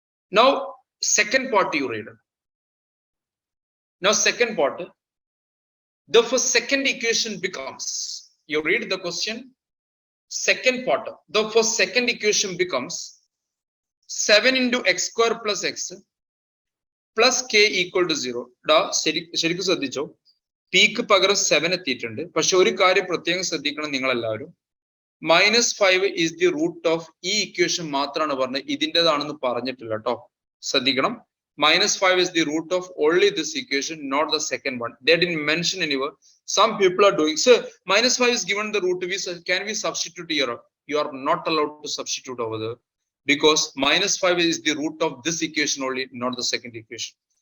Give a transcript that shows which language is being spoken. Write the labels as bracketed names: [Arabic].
[English] Now, second part you read. Now, second part, the first second equation becomes, you read the question, second part, the first second equation becomes 7 into x square plus x plus k equal to 0. [Malayalam] ശരിക്കും ശ്രദ്ധിച്ചോ, പിക്ക് പകരം 7 എത്തിയിട്ടുണ്ട്. പക്ഷെ ഒരു കാര്യം പ്രത്യേകം ശ്രദ്ധിക്കണം നിങ്ങൾ എല്ലാവരും, -5 [English] is the root of [Malayalam] ഈ ഇക്വേഷൻ മാത്രമാണ് പറഞ്ഞത്, ഇതിൻ്റെതാണെന്ന് പറഞ്ഞിട്ടില്ല കേട്ടോ, ശ്രദ്ധിക്കണം. [English] -5 is the root of only this equation, not the second one. They didn't mention anywhere. Some people are doing so. -5 is given the root. Can we substitute here? You are not allowed to substitute over there, because -5 is the root of this equation only, not the second equation.